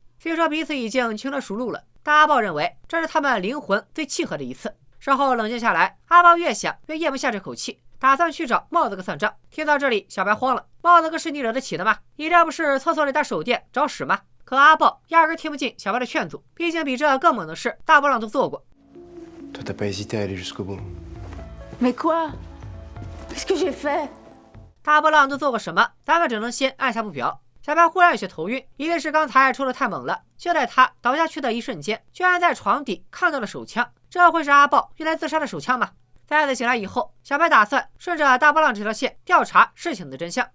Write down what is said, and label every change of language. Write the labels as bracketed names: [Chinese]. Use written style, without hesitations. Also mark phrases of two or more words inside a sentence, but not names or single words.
[Chinese] 虽说彼此已经情了熟路了，但阿豹认为这是他们灵魂最契合的一次。稍后冷静下来，阿豹越想越咽不下这口气，打算去找帽子哥算账。听到这里，小白慌了：帽子哥是你惹得起的吗？你这不是厕所里打手电找屎吗？可阿豹压根听不进小白的劝阻，毕竟比这更猛的事大波浪都做过。 [French] Toi, t'as pas hésité à aller jusqu'au bout. Mais quoi? Qu'est-ce que j'ai fait? [Chinese] 大波浪都做过什么？咱们只能先按下不表。小白忽然有些头晕，一定是刚才抽得太猛了。就在他倒下去的一瞬间，居然在床底看到了手枪。这会是阿豹用来自杀的手枪吗？再次醒来以后，小白打算顺着大波浪这条线调查事情的真相。